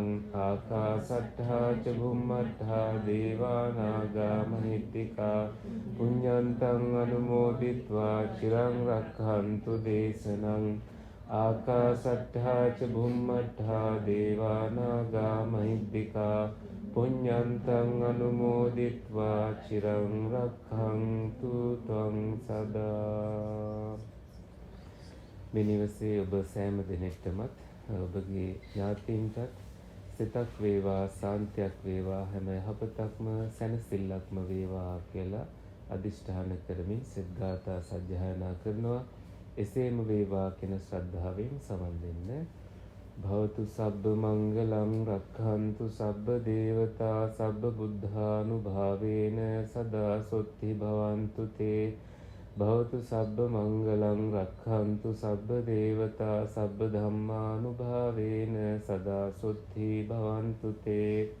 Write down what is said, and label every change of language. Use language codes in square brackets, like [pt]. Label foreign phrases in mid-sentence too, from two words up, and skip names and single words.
[pi] ආකාසට්ඨා ච භුම්මට්ඨා දේවා නාග මහිද්దికා පුඤ්ඤන්තං අනුමෝදිත්වා චිරං රක්ඛන්තු දේශනං. ආකාසට්ඨා ච භුම්මට්ඨා දේවා නාග මහිද්దికා පුඤ්ඤන්තං අනුමෝදිත්වා චිරං රක්ඛන්තු ත්වං සදා. [si] මේ නිවසේ ඔබ සෑම දිනෙකටමත් ඔබගේ ඥාතීන්ටත් සිතක් වේවා, සාන්තියක් වේවා, හැම යහපතක්ම සැනසෙල්ලක්ම වේවා කියලා අදිෂ්ඨාන කරමින් සෙත් ගාථා සජ්ජායනා කරනවා. එසේම වේවා කියන ශ්‍රද්ධාවෙන් සමන් දෙන්න. [pi] භවතු සබ්බ මංගලං රක්ඛන්තු සබ්බ දේවතා සබ්බ බුද්ධානුභාවේන සදා සොත්ති භවන්තු තේ. භවතු සබ්බ මංගලං රක්ඛන්තු සබ්බ දේවතා සබ්බ ධම්මානුභාවේන සදා සොත්ති භවන්තු තේ.